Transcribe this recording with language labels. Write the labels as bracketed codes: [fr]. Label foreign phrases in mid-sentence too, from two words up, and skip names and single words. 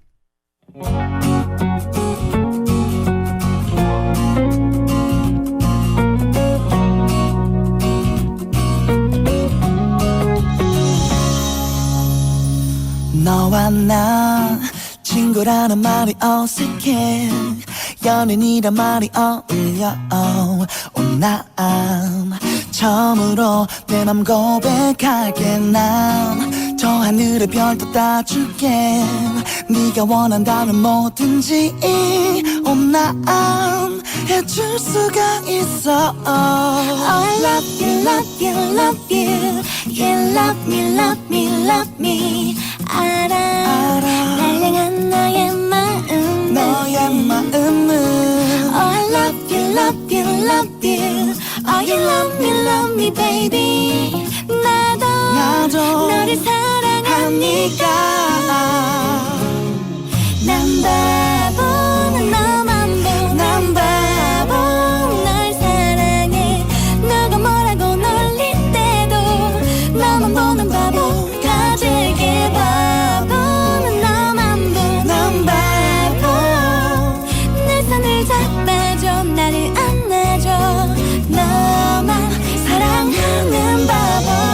[ko] 너와 나 친구라는 말이 어색해 연인이란 말이 어울려 난 처음으로 내 맘 고백할게 난 저 하늘의 별도 따줄게 네가 원한다면 뭐든지 난 해줄 수가 있어 [en] I love you, love you, love you You love me, love me, love me [ko] 알아 날 향한 너의 마음 너의 마음은 [en] Oh I love you, love you, love you Oh you love me baby [ko] 나도 너를 사랑하니까 난 바보 난 너만 보 난 바보 널 사랑해 누가 뭐라고 놀릴 때도 너만 보는 바보가 될게 바보는 너만 보 난 바보 내 손을 잡아줘 나를 안아줘 너만 사랑하는 바보